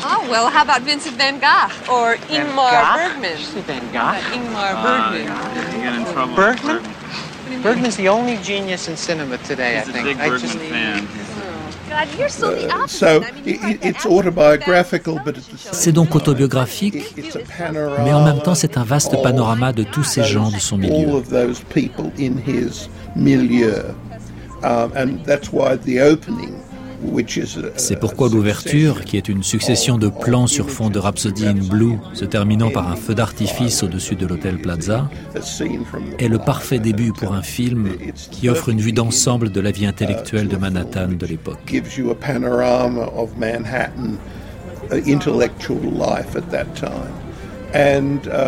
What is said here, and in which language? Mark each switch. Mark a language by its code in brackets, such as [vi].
[en] Oh well, how about Vincent van Gogh or Ingmar Bergman? Ingmar Bergman. You're in Bergman? Bergman? Bergman's the only genius in cinema today, He's I think. He's a big Bergman I just... fan. God, you're so the opposite. So, I mean, it's autobiographical, but at the same time... [fr] C'est donc autobiographique, mais en même temps, c'est un vaste panorama de tous ces gens de son milieu. [en] All of those people in his milieu. And that's why the opening... [fr] C'est pourquoi l'ouverture, qui est une succession de plans sur fond de Rhapsody in Blue, se terminant par un feu d'artifice au-dessus de l'hôtel Plaza, est le parfait début pour un film qui offre une vue d'ensemble de la vie intellectuelle de Manhattan de l'époque. [en] Gives you a panorama of Manhattan, intellectual life at that time, and